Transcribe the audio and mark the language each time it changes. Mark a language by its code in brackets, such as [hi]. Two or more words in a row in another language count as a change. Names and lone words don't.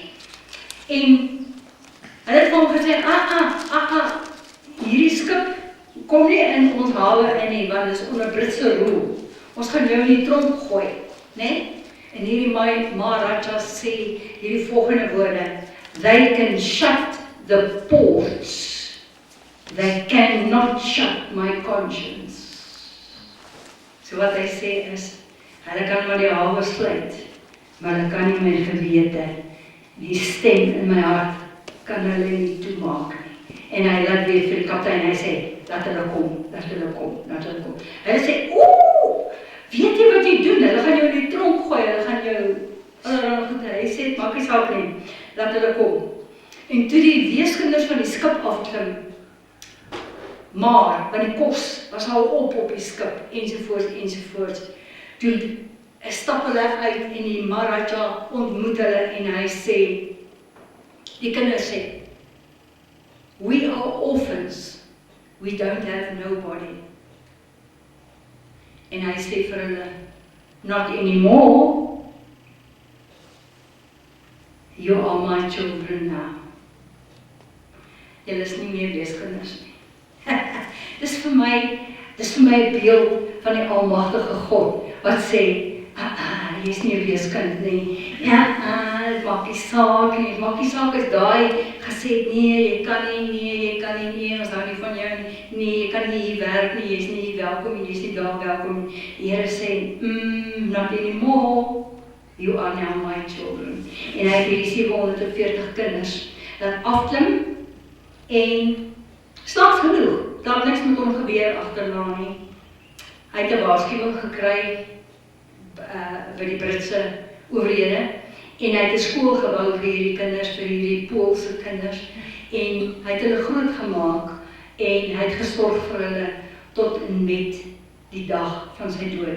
[af] En hy het vir hom gesê, hierdie skip kom nie in ons hawe in nie, want dit is onder Britse rule. Ons gaan jou in die tronk gooi, né? En hierdie Maharaja sê hierdie volgende woorde: [en] They can shut the ports, they cannot shut my conscience. [af] So wat hy sê is, hulle kan maar die hawe sluit, maar hulle kan nie my gewete, die stem in my hart, kan hulle nie toemaak nie. En hy laat weer vir die kaptein, hy sê, laat hulle kom, laat hulle kom, laat hulle kom. Hulle sê, weet jy wat jy doen? Hulle gaan jou in die tronk gooi, hulle gaan jou, hy sê, maak nie saak nie, laat hulle kom. En toe die weeskinders van die skip afklim, maar, want die kos was al op die skip, ensovoorts. Toe stap hulle uit en die Maharaja ontmoet hulle en hy sê, die kinders sê, [en] we are orphans, we don't have nobody. [af] En hy sê vir hulle, [en] not anymore, you are my children now. [af] Julle is nie meer weeskinders nie. Dis vir my 'n beeld van die almagtige God, wat sê, jy is nie 'n weeskind nie. Dit maak nie saak nie, maak nie saak as daai gesê, nee, jy kan nie, ons hou nie van jou nie, nee, jy kan nie hier werk nie, jy is nie hier welkom nie, jy is nie daar welkom nie. Die Here sê, [en] not anymore, you are now my children. [af] En hy het hierdie 740 kinders laat afklim, en snaaks genoeg, daar het niks met hom gebeur agterna nie. Hy het 'n waarskuwing gekry by die Britse owerhede, en hy het 'n skool gebou vir hierdie kinders, vir hierdie Poolse kinders, en hy het hulle groot gemaak, en hy het gesorg vir hulle tot en met die dag van sy dood.